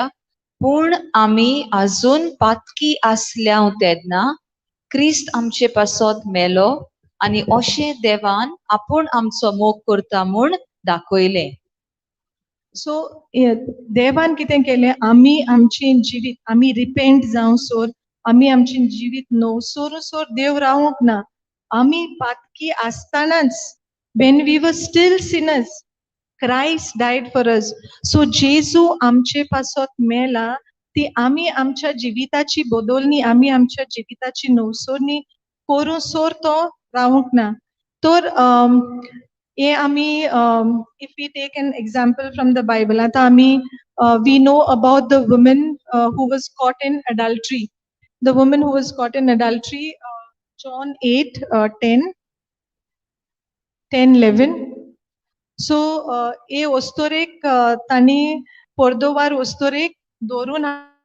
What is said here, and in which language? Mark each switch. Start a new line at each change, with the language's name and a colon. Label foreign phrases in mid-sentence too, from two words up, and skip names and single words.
Konkani: पूण आमी आजून पातकी आसल्या तेन्ना क्रिस्त आमचे पासत मेलो आनी अशें देवान आपूण आमचो मोग करता म्हूण दाखयलें. सो देवान कितें केलें, आमी आमचें जिवीत आमी रिपेंट जावं सोर आमी आमचें जिवीत सोर देव रावूंक ना. आमी पातकी आसतनाच
English: when we were still sinners, Christ died for us.
Konkani: सो जेजू आमचे पासत मेला ती आमी आमच्या जिविताची बदलणी आमी आमच्या जिविताची नवसोरणी करूं सोर तो रावूंक ना. तर हे आमी
English: if we take an example from the Bible,
Konkani: आतां आमी
English: we know about the woman who was caught in adultery. the woman who was caught in adultery, John 8 10 11.
Konkani: सो हे वस्तोरेक तांणी पर्दोवार वस्तोरेक दवरून